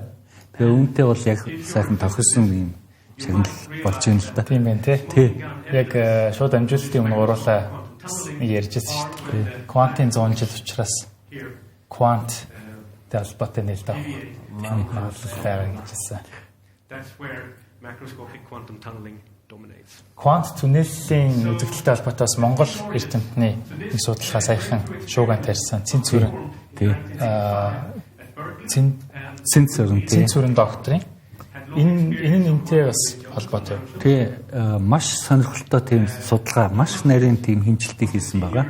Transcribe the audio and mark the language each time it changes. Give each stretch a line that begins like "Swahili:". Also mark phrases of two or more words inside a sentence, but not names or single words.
Mongolian: Тэгээ үүнтэй бол яг сайхан тохирсон юм шагнал болж байна л да. Тийм байна тий. Яг шууд амжилтын өмнө уруулаа ярьжсэн шүү дээ. Квантын 100 жил учраас квант талбартай нэлээд магадлалтай гэжсэн.
English: That's where macroscopic quantum tunneling dominates.
Mongolian: Квант түнэлийн үзэгдэлтэй холбоотой бас Монгол эрдэмтний нэг судалгаа саяхан шууган тарьсан Цэнцүрэн Цэнцүрэн докторийн энэ энэтэй бас холбоотой. Тэгээ маш сонирхолтой тийм судалгаа, маш нарийн тийм хэмжилтийг хийсэн байгаа.